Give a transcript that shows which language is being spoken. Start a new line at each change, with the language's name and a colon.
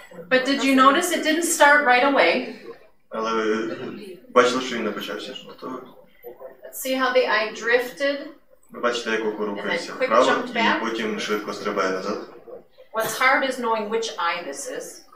English: But did you notice it didn't start right away?
Ukrainian: Але ви бачили, що він не почався. Тобто,
English: Let's see how the eye drifted.
Ukrainian: ви бачите, як око рухається
English: And then quick
Ukrainian: вправо,
English: jumped back.
Ukrainian: і потім швидко стрибає назад.
English: What's hard is knowing which eye this is.